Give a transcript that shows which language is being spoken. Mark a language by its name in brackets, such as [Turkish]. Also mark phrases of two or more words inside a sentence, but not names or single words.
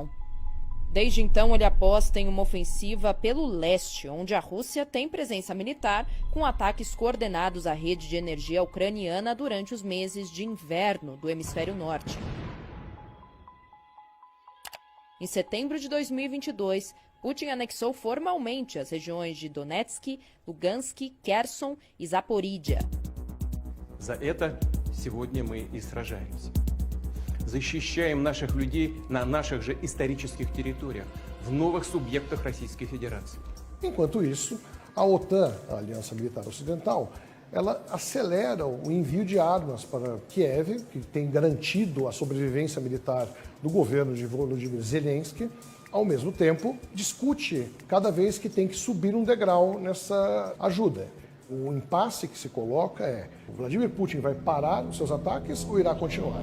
[Portuguese] Desde então, ele aposta em uma ofensiva pelo leste, onde a Rússia tem presença militar, com ataques coordenados à rede de energia ucraniana durante os meses de inverno do hemisfério norte. Em setembro de 2022, Putin anexou formalmente as regiões de Donetsk, Lugansk, Kherson e Zaporídia. [Russian] За это сегодня мы и сражаемся. Защищаем наших людей на наших же исторических территориях, в новых субъектах Российской Федерации. [Portuguese] Enquanto isso, a OTAN, a Aliança Militar Ocidental, ela acelera o envio de armas para Kiev, que tem garantido a sobrevivência militar do governo de Volodymyr Zelensky. Ao mesmo tempo, discute cada vez que tem que subir um degrau nessa ajuda. O impasse que se coloca é: o Vladimir Putin vai parar os seus ataques ou irá continuar?